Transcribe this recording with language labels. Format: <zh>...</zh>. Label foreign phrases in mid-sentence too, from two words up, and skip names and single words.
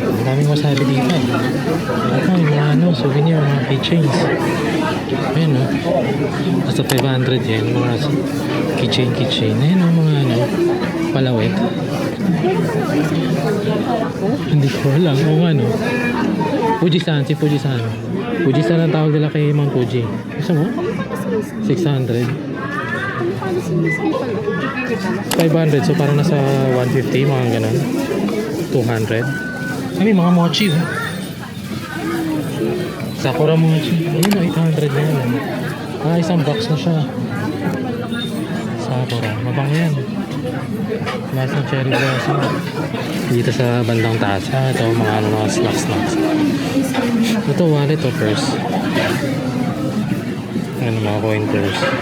<tl>Ang daming wasabi dito. Ito yung mga ano, souvenir, mga keychains. Ayan o. Basta 500 yan. Mga keychain. Ayan o, mga ano, palawit. Hindi ko alam. O ano. Fujisan, si Fujisan. Fujisan ang tawag nila kay Mount Fuji. Gusto mo? 600. 500, so parang nasa 150, mga ganun. 200. Ay, mga mochi. Sakura mochi. Ayun o, 800 na yan. Isang box na siya. Sakura. Mabang yan. Lasang</tl> <en>cherry blossom.</en> <tl>Dito sa bandang taas. Ito, mga ano, mga snacks. Ito, wallet o purse. Ano, mga</tl> <en>coin purse.</en>